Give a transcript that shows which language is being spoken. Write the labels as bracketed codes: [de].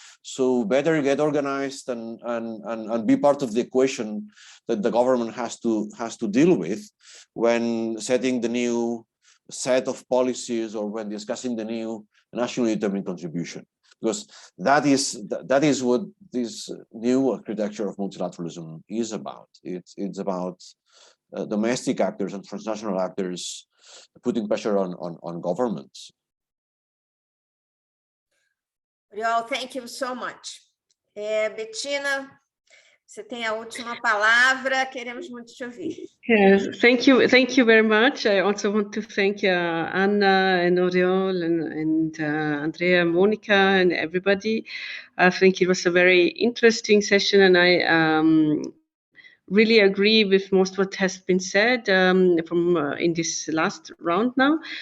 [en] So better get organized and be part of the equation that the government has to deal with when setting the new set of policies or when discussing the new nationally determined contribution, because that is what this new architecture of multilateralism is about. It's about domestic actors and transnational actors putting pressure on governments. Oriol, thank you so much. [pt] Bettina, você tem a última palavra, queremos muito te ouvir. [en] Yes, thank you very much. I also want to thank Anna and Oriol and Andrea, Monica, and everybody. I think it was a very interesting session, and I really agree with most what has been said from in this last round now.